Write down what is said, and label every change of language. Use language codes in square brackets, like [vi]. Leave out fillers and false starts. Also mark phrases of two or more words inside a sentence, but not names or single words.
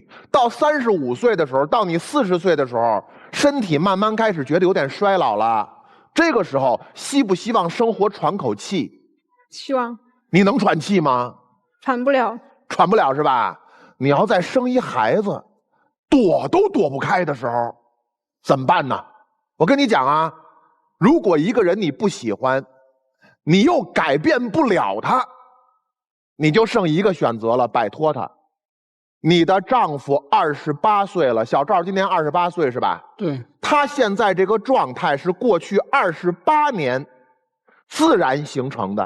[zh] 到35歲的時候，到你40歲的時候，身體慢慢開始覺得有點衰老了，這個時候希不希望生活喘口氣？希望。你能喘氣嗎？喘不了。喘不了是吧？你要再生一孩子，躲都躲不開的時候，怎麼辦呢？我跟你講啊，如果一個人你不喜歡，你又改變不了他，你就剩一個選擇了，擺脫他。你的丈夫28歲了，小趙今年28歲是吧？對。他現在這個狀態是過去28年自然形成的。